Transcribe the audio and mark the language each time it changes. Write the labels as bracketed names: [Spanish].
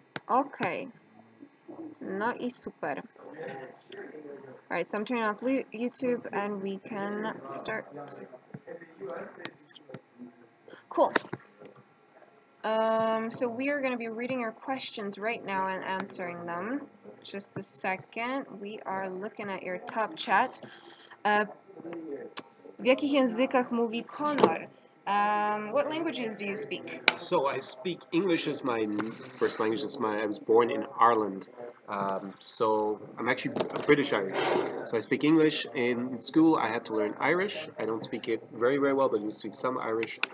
[English] Okay. [Polish] No i super. [English] Alright, so I'm turning off YouTube and we can start. Cool. So we are going to be reading your questions right now and answering them. Just a second. We are looking at your top chat. [Polish] W jakich językach mówi Conor? [English] What languages do you speak? So I speak English as my first language. I was born in Ireland, so I'm actually British Irish. So I speak English. In school, I had to learn Irish. I don't speak it very, very well, but I do speak some Irish.